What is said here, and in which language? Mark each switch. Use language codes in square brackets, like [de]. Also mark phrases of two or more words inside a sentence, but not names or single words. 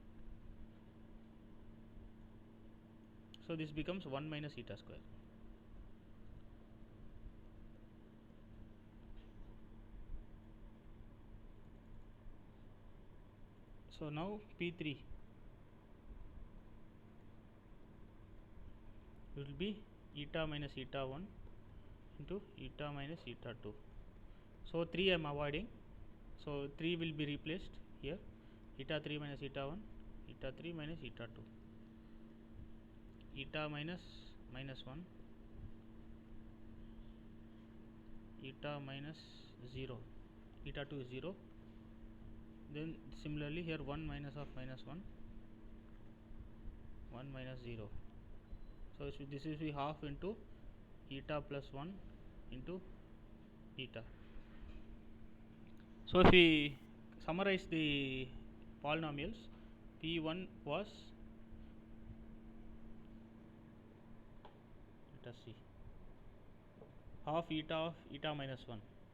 [en] So this becomes 1 minus eta square. So now p3 will be eta minus eta 1 into eta minus eta 2. So 3 I am avoiding, so 3 will be replaced here, eta 3 minus eta 1, eta 3 minus eta 2, eta minus 1, eta minus 0, eta 2 is 0, then similarly here 1 minus of minus 1, 1 minus 0. So this is be half into eta plus 1 into eta. So if we summarize the polynomials, P1 was, let us see, half eta of eta minus 1.